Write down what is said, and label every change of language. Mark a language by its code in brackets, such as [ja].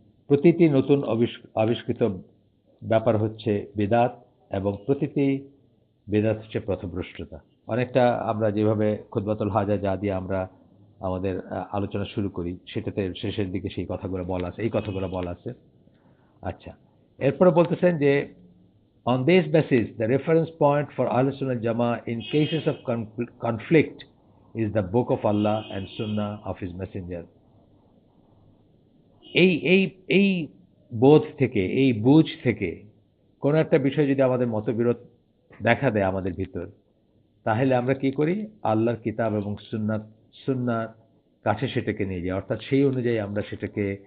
[bn] প্রতিটি নতুন আবিষ্কৃত ব্যাপার হচ্ছে বিদআত, এবং প্রতিটি বিদআত হচ্ছে পথভ্রষ্টতা। অনেকটা আমরা যেভাবে খুতবাতুল হাজা যা দিয়ে আমরা আমাদের আলোচনা শুরু করি, সেটাতে শেষের দিকে এই কথাগুলো বলা আছে। আচ্ছা, এরপরে বলতেছেন যে [en] on this basis the reference point for Ahlus Sunnah Jama in cases of conflict is the book of Allah and Sunnah of his messenger. [bn] এই বোধ থেকে, এই বুঝ থেকে কোনো একটা বিষয় যদি আমাদের মতবিরোধ দেখা দেয় আমাদের ভিতর, তাহলে আমরা কি করি? আল্লাহর কিতাব এবং সুন্নাহর কাছে সেটাকে নিয়ে যাই, অর্থাৎ সেই অনুযায়ী আমরা সেটাকে